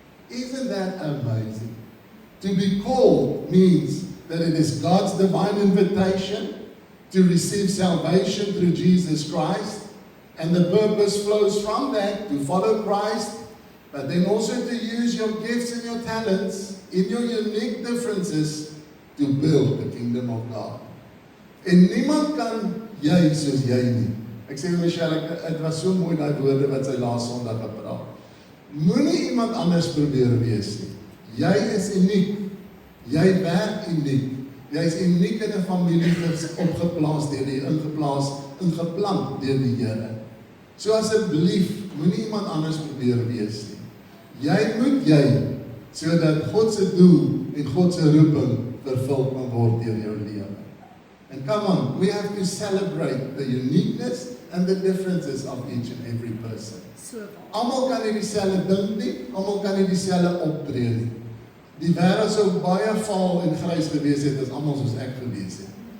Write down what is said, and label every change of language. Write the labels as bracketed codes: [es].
[en] Isn't that amazing? To be called means that it is God's divine invitation to receive salvation through Jesus Christ, and the purpose flows from that to follow Christ, but then also to use your gifts and your talents in your unique differences to build the kingdom of God. [af] En niemand kan jy soos jy nie. Ek sê vir Michelle, het was so mooi daai woorde wat sy laas Sondag gepraat. Moenie iemand anders probeer wees nie. Jy is uniek. Jy werk uniek. Jy is uniek in 'n familie opgeplaas deur die ingeplant deur die Here. So asseblief, moenie iemand anders probeer wees nie. Jy moet jy, sodat God se doel en God se roeping vervul kan word deur jou lewe. [en] And come on, we have to celebrate the uniqueness and the differences of each and every person. [af] Almal kan nie dieselfde dink nie, almal kan nie dieselfde optree nie. Die wêreld sou baie vaal en grys gewees het as almal soos ek gewees het.